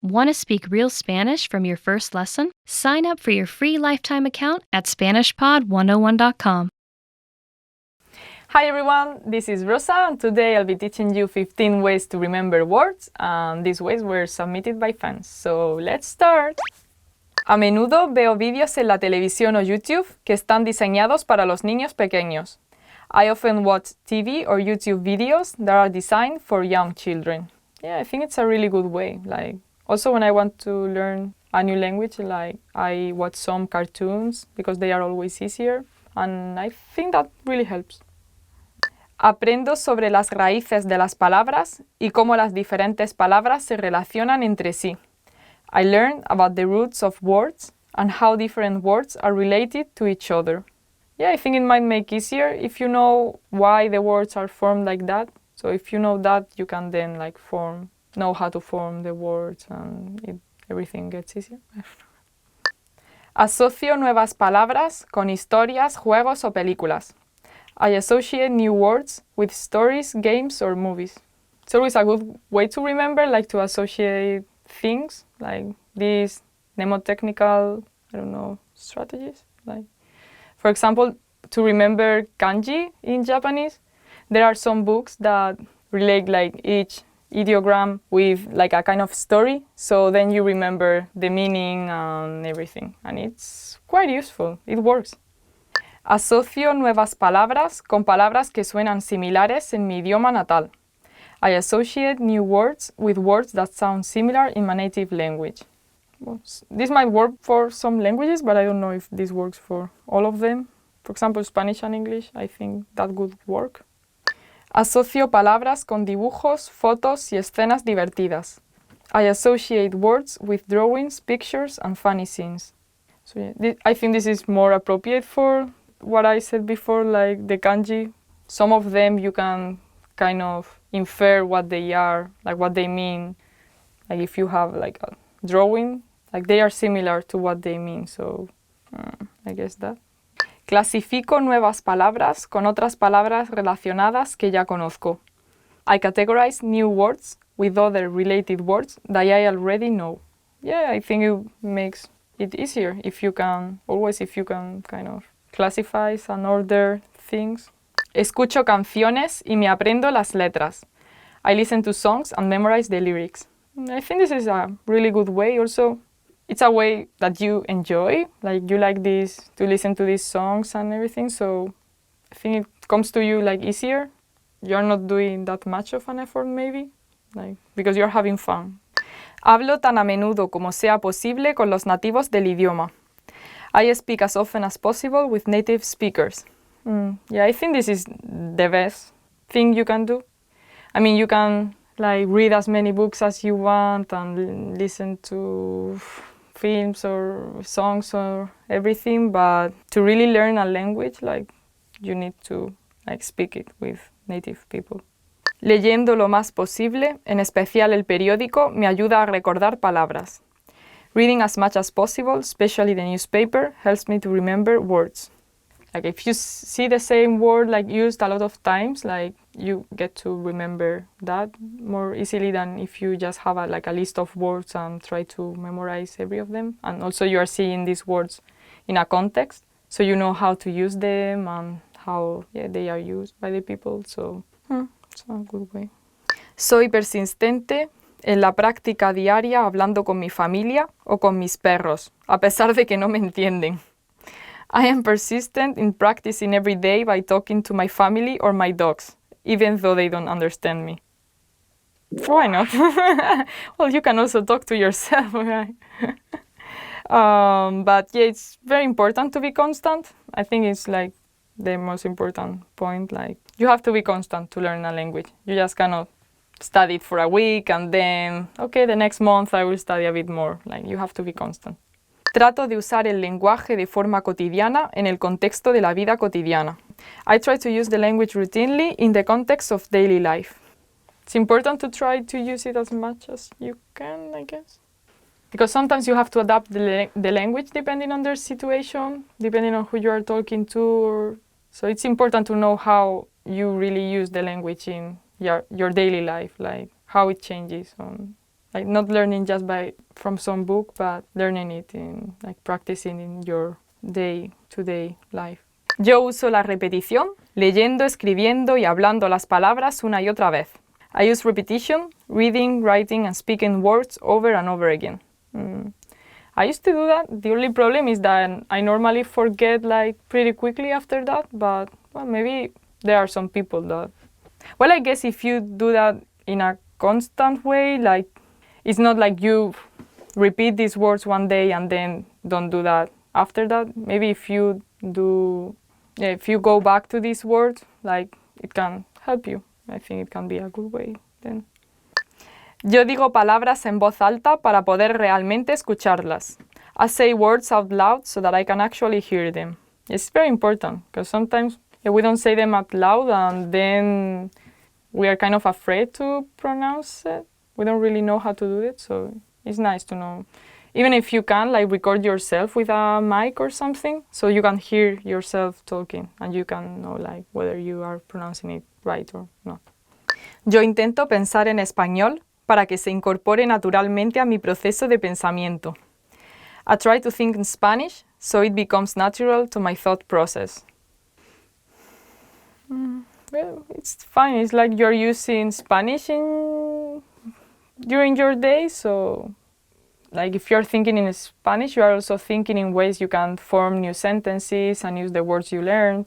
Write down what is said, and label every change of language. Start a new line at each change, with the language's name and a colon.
English: Want to speak real Spanish from your first lesson? Sign up for your free lifetime account at SpanishPod101.com. Hi everyone, this is Rosa, and today I'll be teaching you 15 ways to remember words, and these ways were submitted by fans. So let's start!
Spanish: A menudo veo vídeos en la televisión o YouTube que están diseñados para los niños pequeños.
English: I often watch TV or YouTube videos that are designed for young children. Yeah, I think it's a really good way. Also when I want to learn a new language, I watch some cartoons because they are always easier, and I think that really helps.
Spanish: Aprendo sobre las raíces de las palabras y cómo las diferentes palabras se relacionan entre sí.
English: I learn about the roots of words and how different words are related to each other. Yeah, I think it might make easier if you know why the words are formed like that. So if you know that, you can then know how to form the words, and everything gets easier.
Spanish: Asocio nuevas palabras con historias, juegos o películas.
English: I associate new words with stories, games or movies. It's always a good way to remember, to associate things, like these mnemotechnical, strategies. For example, to remember kanji in Japanese, there are some books that relate each ideogram with a kind of story, so then you remember the meaning and everything, and it's quite useful. It works.
Spanish: Asocio nuevas palabras con palabras que suenan similares en mi idioma natal.
English: I associate new words with words that sound similar in my native language. Well, this might work for some languages, but I don't know if this works for all of them. For example, Spanish and English, I think that would work.
Spanish: Asocio palabras con dibujos, fotos y escenas divertidas.
English: I associate words with drawings, pictures, and funny scenes. So yeah, I think this is more appropriate for what I said before, like the kanji. Some of them you can kind of infer what they are, what they mean. If you have a drawing, they are similar to what they mean, so I guess that.
Spanish: Clasifico nuevas palabras con otras palabras relacionadas que ya conozco.
English: I categorize new words with other related words that I already know. Yeah, I think it makes it easier if you can kind of classify and order things.
Spanish: Escucho canciones y me aprendo las letras.
English: I listen to songs and memorize the lyrics. I think this is a really good way. Also, it's a way that you enjoy. You like this, to listen to these songs and everything, so I think it comes to you easier. You're not doing that much of an effort maybe, because you're having fun.
Spanish: Hablo tan a menudo como sea posible con los nativos del idioma.
English: I speak as often as possible with native speakers. Yeah, I think this is the best thing you can do. I mean, you can read as many books as you want and listen to films or songs or everything, but to really learn a language, you need to speak it with native people.
Spanish: Leyendo lo más posible, en especial el periódico, me ayuda a recordar palabras.
English: Reading as much as possible, especially the newspaper, helps me to remember words. If you see the same word used a lot of times, you get to remember that more easily than if you just have a list of words and try to memorize every of them. And also you are seeing these words in a context, so you know how to use them and how they are used by the people. So it's a good way.
Spanish: Soy persistente en la práctica diaria hablando con mi familia o con mis perros, a pesar de que no me entienden.
English: I am persistent in practicing every day by talking to my family or my dogs, even though they don't understand me. Why not? Well, you can also talk to yourself, right? But yeah, it's very important to be constant. I think it's the most important point. You have to be constant to learn a language. You just cannot study it for a week and then, okay, the next month I will study a bit more. You have to be constant.
Spanish: Trato de usar el lenguaje de forma cotidiana en el contexto de la vida cotidiana.
English: I try to use the language routinely in the context of daily life. It's important to try to use it as much as you can, I guess. Because sometimes you have to adapt the language depending on their situation, depending on who you are talking to. So it's important to know how you really use the language in your daily life, how it changes. like not learning just from some book, but learning it in like practicing in your day-to-day life.
Spanish: Yo uso la repetición, leyendo, escribiendo y hablando las palabras una y otra vez.
English: I use repetition, reading, writing, and speaking words over and over again. I used to do that. The only problem is that I normally forget like pretty quickly after that, but well, maybe there are some people that... Well, I guess if you do that in a constant way, like it's not like you repeat these words one day and then don't do that after that. Maybe if you go back to these words, like it can help you. I think it can be a good way then.
Spanish: Yo digo palabras en voz alta para poder realmente escucharlas.
English: I say words out loud so that I can actually hear them. It's very important because sometimes we don't say them out loud and then we are kind of afraid to pronounce it. We don't really know how to do it, so it's nice to know. Even if you can, like record yourself with a mic or something, so you can hear yourself talking and you can know like whether you are pronouncing it right or not.
Spanish: Yo intento pensar en español para que se incorpore naturalmente a mi proceso de pensamiento.
English: I try to think in Spanish so it becomes natural to my thought process. Well, it's fine. It's like you're using Spanish during your day, so like if you're thinking in Spanish, you are also thinking in ways you can form new sentences and use the words you learned.